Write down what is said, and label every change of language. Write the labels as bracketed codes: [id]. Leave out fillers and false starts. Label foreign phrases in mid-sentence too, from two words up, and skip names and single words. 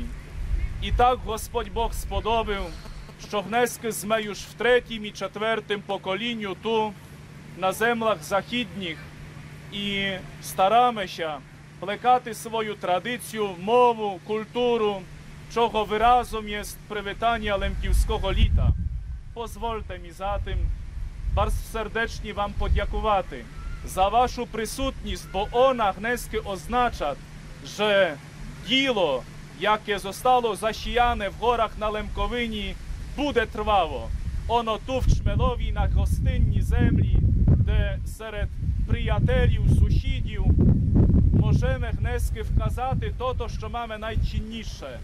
[rue] І так Господь Бог сподобив, що гнески змею ж в третім і четвертим поколінню ту, на землях західніх, і стараємося плекати свою традицію, мову, культуру, чого виразом є привітання лемківського літа. Позвольте мені затим [pl] bardzo serdecznie wam podziękować za waszą [rue] присутність, [pl] bo ona [rue] гнески [pl] oznacza, że [rue] діло, яке zostało засіяне в горах на Лемковині, буде тривало. Оно ту в Чмелові на гостинній землі, де серед приятелів, сусідів можемо гнески вказати то, що маємо найцінніше.